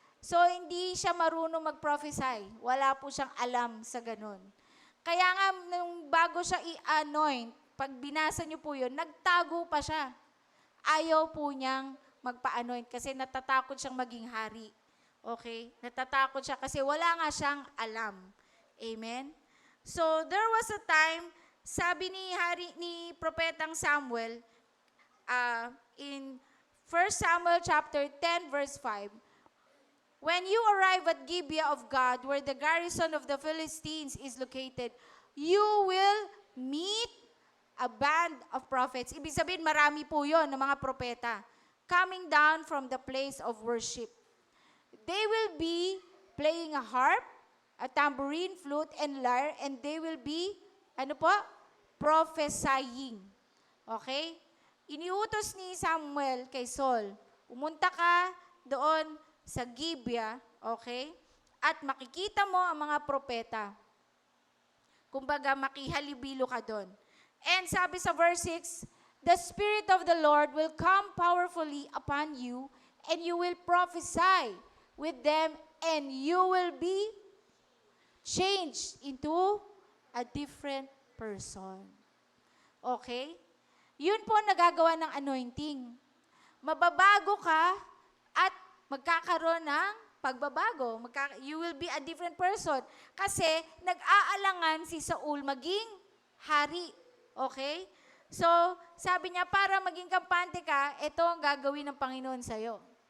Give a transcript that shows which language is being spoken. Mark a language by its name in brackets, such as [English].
[Filipino] So, hindi siya marunong mag-prophesy. Wala po siyang alam sa ganun. Kaya nga, nung bago siya i-anoint, pag binasa niyo po yun, nagtago pa siya. Ayaw po niyang magpa-anoint kasi natatakot siyang maging hari. Okay? Natatakot siya kasi wala nga siyang alam. Amen? [English] So, there was a time, [Filipino] sabi ni Propetang Samuel, [English] in 1 Samuel chapter 10 verse 5, When you arrive at Gibeah of God, where the garrison of the Philistines is located, you will meet a band of prophets. [Filipino] Ibig sabihin, marami po yon ng mga propeta [English] coming down from the place of worship. They will be playing a harp, a tambourine, flute, and lyre, and they will be, prophesying. [Filipino] Okay? Iniutos ni Samuel kay Saul, pumunta ka doon sa Gibeah, okay? At makikita mo ang mga propeta. Kumbaga, makihalibilo ka doon. [English] And sabi sa verse 6, the Spirit of the Lord will come powerfully upon you, and you will prophesy with them, and you will be changed into a different person. [Filipino] Okay? Yun po nagagawa ng anointing. Mababago ka at magkakaroon ng pagbabago. [English] You will be a different person. [Filipino] Kasi nag-aalangan si Saul maging hari. Okay? So, sabi niya, para maging kampante ka, ito ang gagawin ng Panginoon sa'yo.